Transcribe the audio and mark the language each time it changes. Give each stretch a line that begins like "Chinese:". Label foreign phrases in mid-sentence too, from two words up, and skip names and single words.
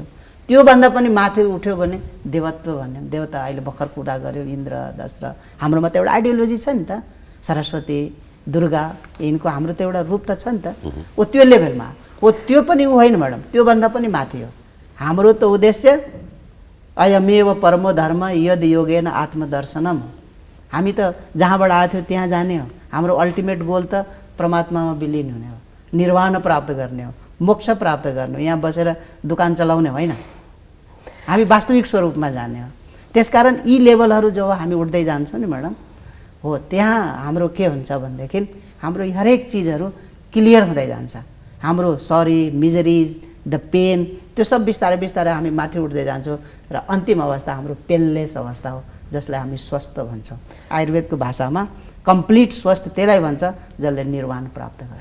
Nepali: त्योभन्दा पनि माथि उठ्यो भने देवत्व भन्यो। देवता अहिले भर्खर कुरा गऱ्यो, इन्द्र, दश। हाम्रोमा त एउटा
English: ideology
Nepali: नि त, सरस्वती दुर्गा यिनको हाम्रो त एउटा रूप त छ नि त ओ त्यो लेभलमा हो त्यो पनि होइन म्याडम त्योभन्दा पनि माथि हो हाम्रो त उद्देश्य
Sanskrit: अयमेव परमो धर्म यद योगेन आत्मदर्शनम
Nepali: हामी त जहाँबाट आएको थियो त्यहाँ जाने हो हाम्रो
English: ultimate goal
Nepali: त परमात्मामा विलिन हुने हो निर्वाण प्राप्त गर्ने हो मोक्ष प्राप्त गर्ने हो यहाँ बसेर दुकान चलाउने होइन हामी वास्तविक स्वरूपमा जाने हो त्यसकारण यी लेभलहरू जब हामी उठ्दै जान्छौँ नि म्याडम हो त्यहाँ हाम्रो के हुन्छ भनेदेखि हाम्रो हरेक चिजहरू क्लियर हुँदै जान्छ हाम्रो सरी
English: miseries the pain
Nepali: त्यो सब बिस्तारै बिस्तारै हामी माथि उठ्दै जान्छौँ र अन्तिम अवस्था हाम्रो पेनलेस अवस्था हो जसलाई हामी स्वस्थ भन्छौँ आयुर्वेदको भाषामा कम्प्लिट स्वस्थ त्यसलाई भन्छ जसले निर्वाण प्राप्त गर्यो